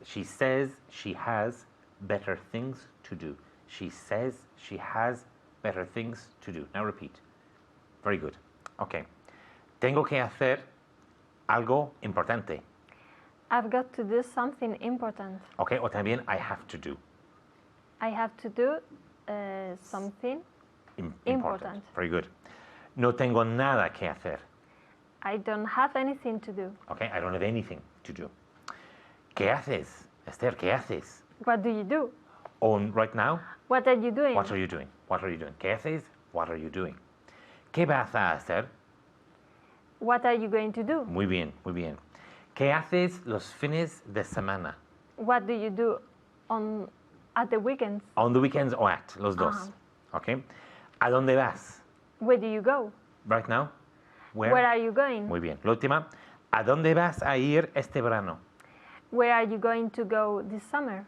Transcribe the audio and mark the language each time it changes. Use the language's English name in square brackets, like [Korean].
[English] She says she has better things to do. She says she has better things to do. Now repeat. Very good. Okay. [Spanish] Tengo que hacer algo importante. [English] I've got to do something important. Okay. [Spanish] O también [English] I have to do. I have to do something important. Very good. [Spanish] No tengo nada que hacer. [English] I don't have anything to do. Okay. I don't have anything to do. [Spanish] ¿Qué haces? Esther, ¿qué haces? [English] What do you do? On right now? What are you doing? What are you doing? What are you doing? [Spanish] ¿Qué haces? [English] What are you doing? [Spanish] ¿Qué vas a hacer? [English] What are you going to do? [Spanish] Muy bien. ¿Qué haces los fines de semana? [English] What do you do at the weekends? On the weekends or at, [Spanish] los dos. [English] Okay. [Spanish] ¿A dónde vas? [English] Where do you go? Right now? Where are you going? [Spanish] Muy bien. La última. ¿A dónde vas a ir este verano? [English] Where are you going to go this summer?